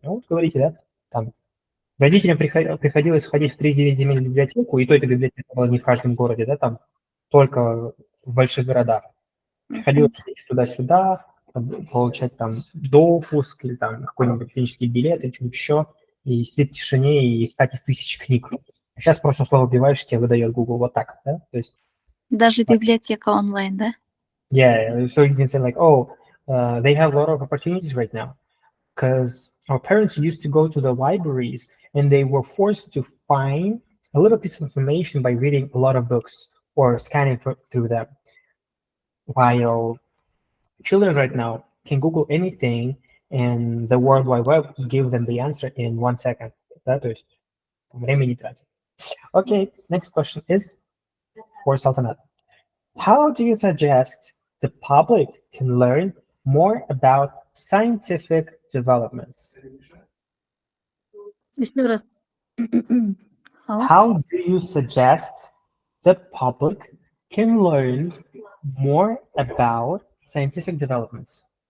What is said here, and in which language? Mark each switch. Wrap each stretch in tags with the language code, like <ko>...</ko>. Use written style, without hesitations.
<ru>Ну, вот говорите, да, там, родителям приходилось ходить в 3 земельную библиотеку, и то эта библиотека была не в каждом городе, да, там, только в больших городах. Приходилось Мгм. ходить туда-сюда, получать там допуск или там какой-нибудь клинический билет или что-нибудь еще, и сидеть в тишине и искать из 1000 книг. А сейчас просто слово вбиваешь, тебе выдает Google вот так, да? То есть, Даже библиотека онлайн, да?</ru> <en>yeah, so you can say like, oh, they have a lot of opportunities right now. Because our parents used to go to the libraries and they were forced to find a little piece of information by reading a lot of books or scanning through them. While children right now can Google anything and the World Wide Web give them the answer in 1 second.</en> <ru>Да, то есть время не тратить.</ru> <en>Okay, next question is for Sultanat. How do you suggest the public can learn more about scientific developments?</en> <ru>Еще раз.</ru> <en>How? How do you suggest the public can learn more about scientific developments?</en>